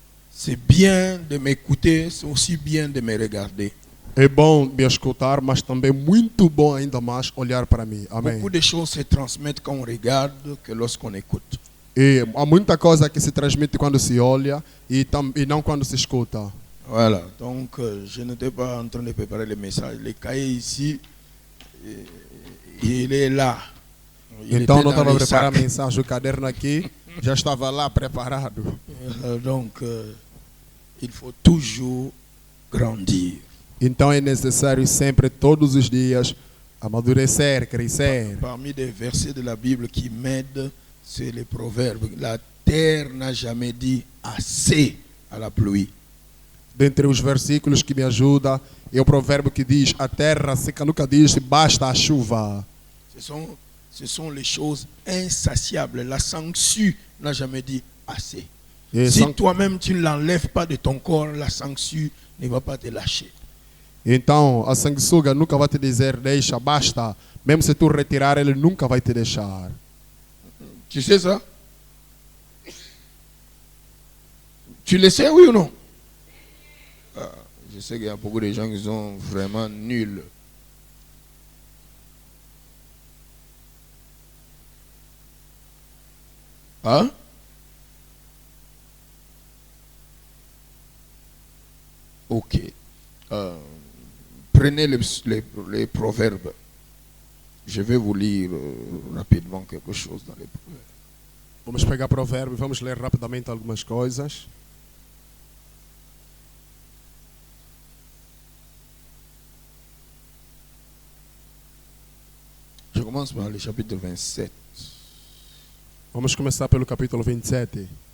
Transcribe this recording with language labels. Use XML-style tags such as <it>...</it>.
<fr>C'est bien de m'écouter, c'est aussi bien de me regarder.</fr> <pt>É bom me escutar, mas também muito bom ainda mais olhar para mim. Amém.</pt> <fr>Beaucoup de choses se transmettent quand on regarde que lorsqu'on écoute.</fr> <pt>E há muita coisa que se transmite quando se olha e não quando se escuta.</pt> <fr>Voilà, donc je n'étais pas en train de préparer le message. Le cahier ici, il est là.</fr> <pt>Então não estava a preparar a mensagem, o caderno aqui já estava lá preparado.</pt> <fr>Donc il faut toujours grandir.</fr> <pt>Então é necessário sempre, todos os dias, amadurecer, crescer.</pt> <fr>Parmi des versets de la Bible qui m'aident, c'est les proverbes. La terre n'a jamais dit assez à la pluie.</fr> <pt>Dentre os versículos que me ajudam, é o provérbio que diz: a terra seca nunca diz basta a chuva.</pt> <fr>Ce sont les choses insatiables. La sangsue n'a jamais dit assez. Et Si sans- toi-même tu ne l'enlèves pas de ton corps, la sangsue ne va pas te lâcher.</fr> <pt>Então, a sanguessuga nunca vai te dizer deixa, basta. Mesmo se tu retirar, ele nunca vai te deixar.</pt> <fr>Tu sais ça? Tu le sais, oui ou non? Ah, je sais qu'il y a beaucoup de gens qui sont vraiment nuls. Hein? Ok. Prenez les proverbes. Je vais vous lire rapidement quelque chose dans les proverbes.</fr> <pt>Vamos pegar provérbio e vamos ler rapidamente algumas coisas.</pt> <fr>Je commence par le chapitre 27.</fr> <pt>Vamos começar pelo capítulo 27.</pt>